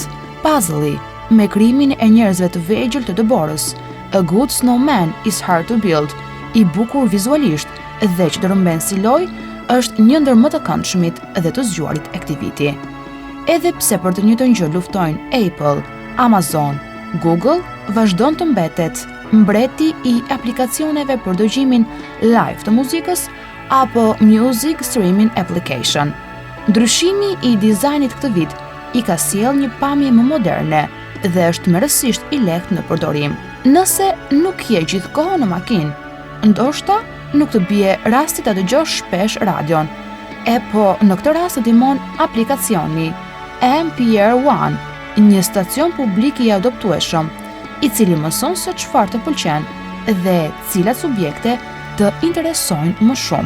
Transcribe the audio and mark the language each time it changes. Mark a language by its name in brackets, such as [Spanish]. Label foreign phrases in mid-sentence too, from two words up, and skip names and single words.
[Albanian] Puzzle-i, me krijimin e njerëzve të vegjël të dëborës, A Good Snowman is Hard to Build, i bukur vizualisht dhe që të rëmben si lojë, është një ndër më të këndshmit dhe të zgjuarit e këtij viti. Edhe pse për të njëjtën gjë luftojnë Apple, Amazon, Google, vazhdon të mbetet mbreti i aplikacioneve për dëgjimin live të muzikës apo [English] music streaming application. [Albanian] Ndryshimi i dizajnit këtë vit i ka sjellë një pamje më moderne dhe është merësisht i lehtë në përdorim. Nëse nuk je gjithkohë në makinë, ndoshta nuk të bie rasti ta dëgjosh shpesh radion. Po në këtë rast ndihmon aplikacioni NPR One, një stacion publik i adoptueshëm, i cili mëson se çfarë të pëlqen dhe cilat subjekte të interesojnë më shumë.